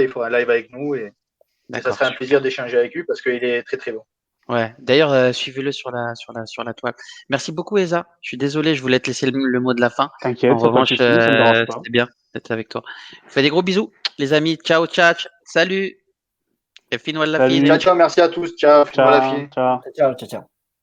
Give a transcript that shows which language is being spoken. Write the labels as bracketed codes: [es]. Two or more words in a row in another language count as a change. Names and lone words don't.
[fr] Il fera un live avec nous et ça serait un plaisir d'échanger avec lui parce qu'il est très très bon. Ouais. D'ailleurs, suivez-le sur la toile. Merci beaucoup, Eza. Je suis désolé, je voulais te laisser le mot de la fin. T'inquiète, en revanche, ça me dérange pas. c'était bien d'être avec toi. Je fais des gros bisous, les amis. [it] Ciao, ciao, [fr] salut. Et [it] fino alla fine. Ciao, ciao, [fr] merci à tous. [it] Ciao, fino alla fine. Ciao. Ciao, ciao, ciao.